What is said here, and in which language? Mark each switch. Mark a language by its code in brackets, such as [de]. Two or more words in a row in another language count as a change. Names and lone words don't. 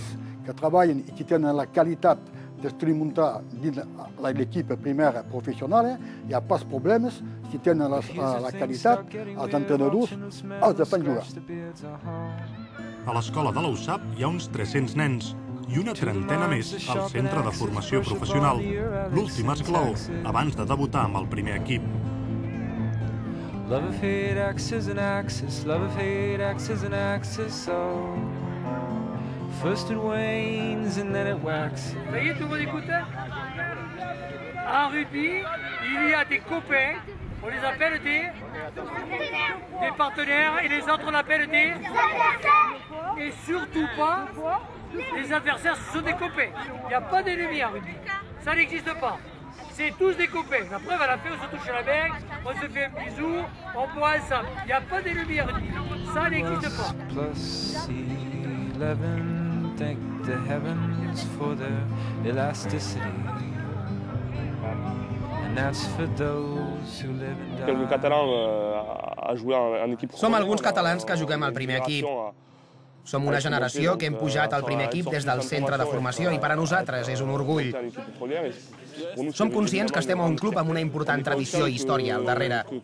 [ca] Que treballen i que tenen la qualitat d'experimentar dins l'equip primera professional, hi ha pas problemes. Si tenen la qualitat, els entrenadors els fan jugar. A l'escola de l'USAP hi ha uns 300 nens i una trentena més al centre de formació professional, l'últim esglaó abans de debutar amb el primer equip. [en] Love of hate, axes and axes, love of hate, axes and axes, so first it wanes and then it waxes. [fr] Ça y est, tout le monde écoute? En rugby, il y a des copains, on les appelle des partenaires, et les autres on appelle des... Et surtout pas, les adversaires, ce sont des copains. Il n'y a pas d'ennemis en rugby. Ça n'existe pas. C'est tous des copains. La preuve, à la fin, on se touche la main, on se fait un bisou, on boit ensemble. Il n'y a pas d'ennemis en rugby. Ça n'existe pas. Plus 11, [en] thank the heavens for their elasticity. And that's for those who live and die. [ca] El català ha jugat en equip. Som alguns catalans que juguem al primer equip. Som una generació que hem pujat al primer equip des del centre de formació i per a nosaltres és un orgull. Som conscients que estem a un club amb una important tradició i història al darrere.